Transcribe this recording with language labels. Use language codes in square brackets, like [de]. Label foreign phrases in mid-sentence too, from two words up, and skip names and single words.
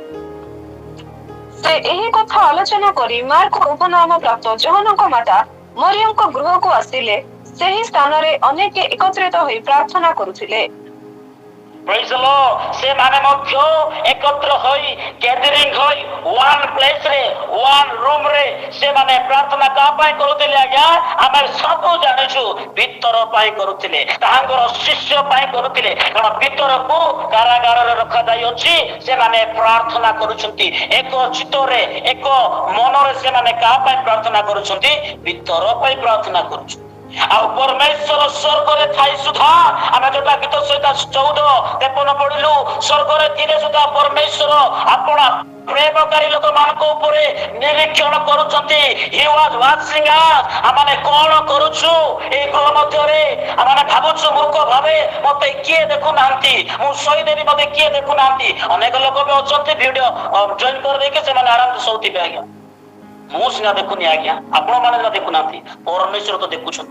[or] ସେ ଏହି କଥା ଆଲୋଚନା କରି ମାର୍କ ଉପନାମ ପ୍ରାପ୍ତ ଯୋହନଙ୍କ ମାତା ମରିୟମଙ୍କ ଗୃହକୁ ଆସିଲେ। ସେହି ସ୍ଥାନରେ ଅନେକ ଏକତ୍ରିତ ହୋଇ ପ୍ରାର୍ଥନା କରୁଥିଲେ। [en] Praise the Lord. [or] ସେମାନେ ମଧ୍ୟ ଏକତ୍ର ହୋଇ ଗ୍ୟାଦରିଂ ହୋଇ [en] one place [or] ରେ [en] one room [or] ରେ ସେମାନେ ପ୍ରାର୍ଥନା କାହା ପାଇଁ କରୁଥିଲେ? ଆଜ୍ଞା ଆମେ ସବୁ ଜାଣିଛୁ ଭିତର ପାଇଁ କରୁଥିଲେ, ତାହାଙ୍କର ଶିଷ୍ୟ ପାଇଁ କରୁଥିଲେ। କାରଣ ଭିତରକୁ କାରାଗାରରେ ରଖାଯାଇଅଛି। ସେମାନେ ପ୍ରାର୍ଥନା କରୁଛନ୍ତି ଏକ ଚିତ୍ତରେ ଏକ ମନରେ। ସେମାନେ କାହା ପାଇଁ ପ୍ରାର୍ଥନା କରୁଛନ୍ତି? ଭିତର ପାଇଁ ପ୍ରାର୍ଥନା କରୁଛନ୍ତି। ଆଉ ପରମେଶ୍ୱର ସ୍ୱର୍ଗରେ ଥାଇ ସୁଦ୍ଧା ଆମେ ଯୋଉଟା ଗୀତ 14-53 ପଢିଲୁ, ସ୍ୱର୍ଗରେ ଥିଲେ ସୁଦ୍ଧା ପରମେଶ୍ୱର ଆପଣ ପ୍ରେମକାରୀ ଲୋକମାନଙ୍କ ଉପରେ ନିରୀକ୍ଷଣ କରୁଛନ୍ତି। [en] He was watching us. [or] ଆମେ କଣ କରୁଛୁ ଏଇ ଗୃହ ମଧ୍ୟରେ? ଆମେ ଭାବୁଛୁ ମୂର୍ଖ ଭାବେ ମତେ କିଏ ଦେଖୁନାହାନ୍ତି, ମୁଁ ଶୋଇଦେବି ମତେ କିଏ ଦେଖୁନାହାନ୍ତି। ଅନେକ ଲୋକ ବି ଅଛନ୍ତି ଭିଡିଓ ଜଏନ୍ କରିଦେଇକି ସେମାନେ ଆରାମରେ ଶୋଉଥିବେ। ଆଜ୍ଞା ମୁଁ ସିନା ଦେଖୁନି, ଆଜ୍ଞା ଆପଣ ମାନେ ସିନା ଦେଖୁନାହାନ୍ତି, ପରମେଶ୍ୱର ତ ଦେଖୁଛନ୍ତି।